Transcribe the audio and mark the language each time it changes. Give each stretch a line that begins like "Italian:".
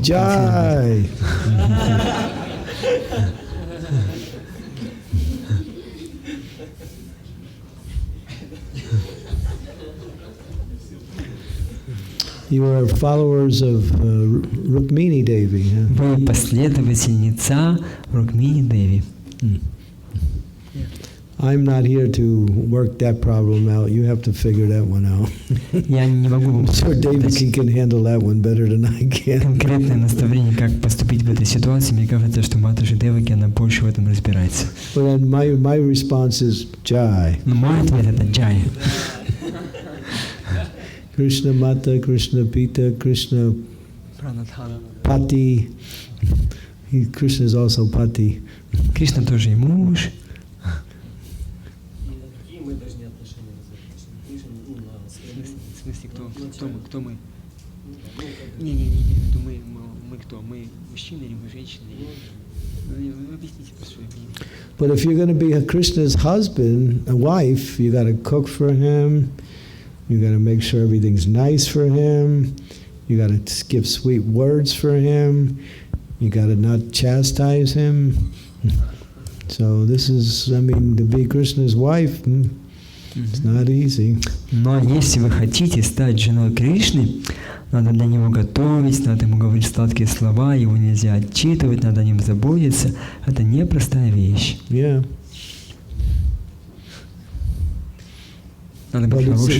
Hindi: Jai.
English: You are followers of Rukmini Devi. Huh?
Russian: Вы последовательница Рукмини Деви.
English: I'm not here to work that problem out. You have to figure that one out.
Russian: Я не могу вам
English: I'm sure David can handle that one better than I can.
Russian: конкретное наставление, как поступить в этой ситуации. Мне кажется, что Матаджи Деваки, она больше в этом разбирается.
English: But then my response is Jai.
Russian: Но мой ответ это Джай.
Hindi: Krishna Mata, Krishna Pita, Krishna Pati.
English: Krishna is also Pati.
Russian: Кришна тоже и муж. В смысле, кто мы? Не имею в виду мы кто? Мы мужчины или мы женщины? Объясните, прошу.
English: But if you're going to be Krishna's husband, a wife, you got to cook for him, You got to make sure everything's nice for him. You got to give sweet words for him. You got to not chastise him. So this is, I mean, to be Krishna's wife, it's not easy.
Russian: Но если вы хотите стать женой Кришны, надо для него готовить, надо ему говорить сладкие слова, его нельзя отчитывать, надо о нем заботиться. Это непростая вещь.
English: Yeah.
Russian: Надо
English: But
Russian: быть хорошей